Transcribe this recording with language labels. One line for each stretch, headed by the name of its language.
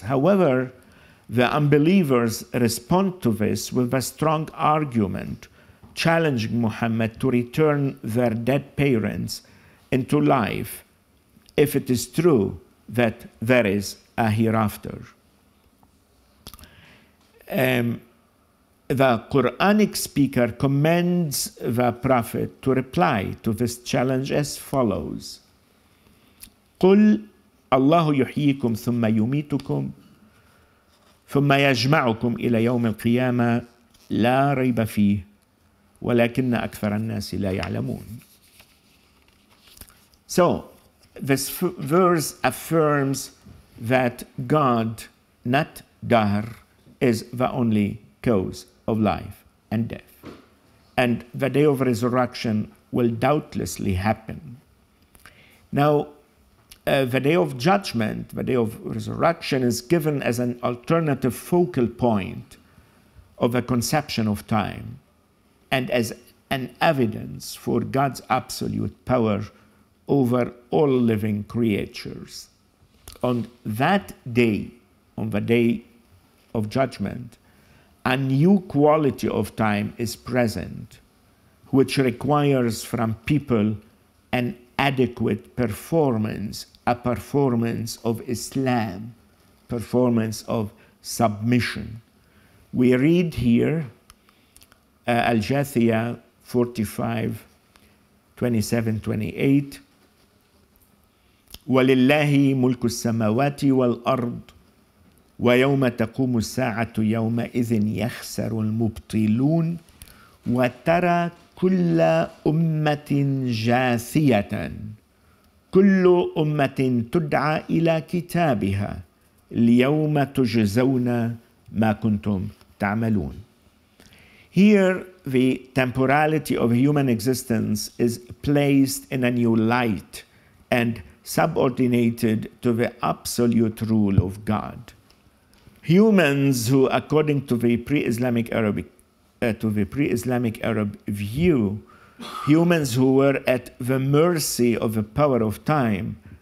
English: However, the unbelievers respond to this with a strong argument, challenging Muhammad to return their dead parents into life if it is true that there is a hereafter. The Quranic speaker commends the Prophet to reply to this challenge as follows:
Arabic: قُلْ اللَّهُ يُحْيِيكُمْ ثُمَّ يُمِيتُكُمْ ثُمَّ يَجْمَعُكُمْ إِلَى يَوْمِ الْقِيَامَةِ لَا رَيْبَ فِيهِ وَلَكِنَّ أَكْثَرَ النَّاسِ لَا يَعْلَمُونَ.
English: So, this verse affirms that God, not dahr, is the only cause of life and death. And the day of resurrection will doubtlessly happen. Now, the day of judgment, the day of resurrection, is given as an alternative focal point of the conception of time and as an evidence for God's absolute power over all living creatures. On that day, on the day of judgment, a new quality of time is present, which requires from people an adequate performance, a performance of Islam, performance of submission. We read here Al-Jathiyah 45:27-28,
Arabic: وَلِلَّهِ مُلْكُ السَّمَاوَاتِ وَالْأَرْضِ وَيَوْمَ تَقُومُ السَّاعَةُ يَوْمَئِذٍ يَخْسَرُ الْمُبْطِلُونَ وَتَرَى كُلَّ أُمَّةٍ جَاثِيَةً كُلُّ أُمَّةٍ تُدْعَى إِلَى كِتَابِهَا الْيَوْمَ تُجْزَوْنَ مَا كُنْتُمْ تَعْمَلُونَ.
English: Here, the temporality of human existence is placed in a new light and subordinated to the absolute rule of God. Humans who, according to the pre-Islamic Arab view, humans who were at the mercy of the power of time